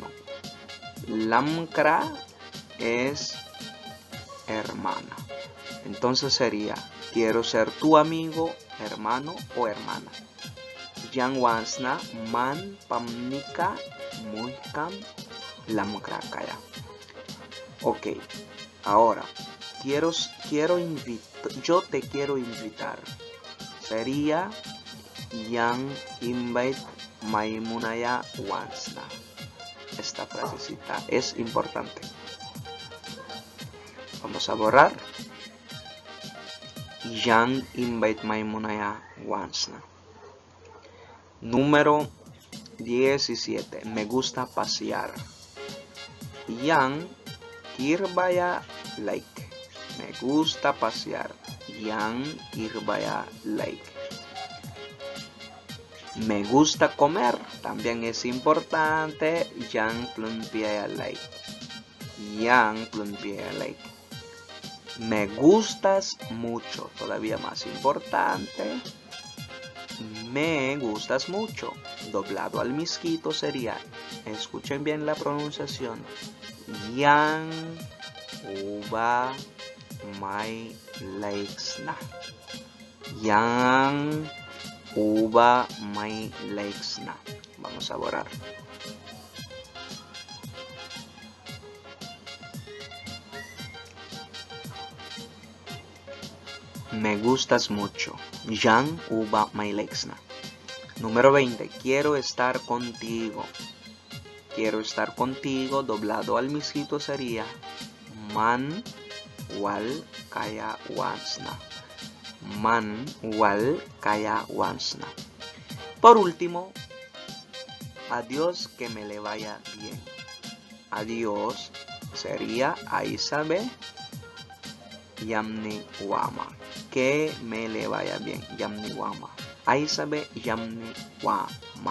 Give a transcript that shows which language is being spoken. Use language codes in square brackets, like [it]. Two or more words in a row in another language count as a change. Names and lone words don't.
[es] Lamkra es hermana. Entonces sería, quiero ser tu amigo, hermano o hermana. [miq] Yang wansna man pamnika muhkam lamkra kaya. [es] Ok, ahora yo te quiero invitar. [miq] Sería Yang invite Maimunaya wansna. [es] Esta frasecita es importante. Vamos a borrar. [miq] Yang invite Maimunaya wansna. [es] Número 17. Me gusta pasear. [miq] Yang kirbaya like. [es] Me gusta pasear. [miq] Yang kirbaya like. [es] Me gusta comer. También es importante. [miq] Yang plunpiaya like. Yang plunpiaya like. [es] Me gustas mucho. Todavía más importante. Me gustas mucho. Doblado al misquito sería, escuchen bien la pronunciación, [miq] Yang uba mai leiksna. Yang uba mai leiksna. [es] Vamos a borrar. Me gustas mucho. [miq] Yang uba mai leiksna. [es] Número 20. Quiero estar contigo. Quiero estar contigo. Doblado al misquito sería [miq] Man wal kaya wansna. man wal kaya wansna. [es] Por último, adiós, que me le vaya bien. Adiós sería [miq] Aisabe Yamni Wama. [es] Que me le vaya bien. [miq] Yamni Wama. Aisabe Yamni Wama.